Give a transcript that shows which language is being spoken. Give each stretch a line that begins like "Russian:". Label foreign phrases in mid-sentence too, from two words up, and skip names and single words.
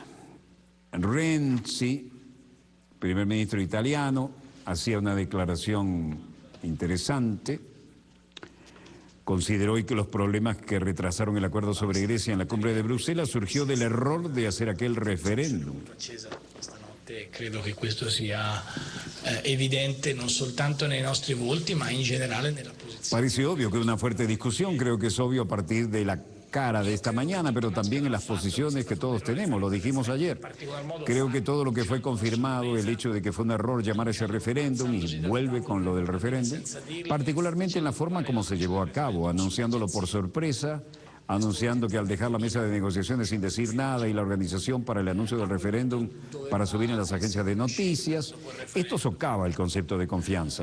Spanish: Renzi, primer ministro italiano, hacía una declaración interesante. Consideró hoy que los problemas que retrasaron el acuerdo sobre Grecia en la cumbre de Bruselas surgió del error de hacer aquel referéndum.
Italian: Credo che questo sia evidente non soltanto nei nostri volti, ma in generale nella posizione.
Spanish: Parece obvio que una fuerte discusión, creo que es obvio a partir de la cara de esta mañana, pero también en las posiciones que todos tenemos, lo dijimos ayer. Creo que todo lo que fue confirmado, el hecho de que fue un error llamar a ese referéndum, y vuelve con lo del referéndum, particularmente en la forma como se llevó a cabo, anunciándolo por sorpresa, anunciando que al dejar la mesa de negociaciones sin decir nada y la organización para el anuncio del referéndum para subir en las agencias de noticias, esto socava el concepto de confianza.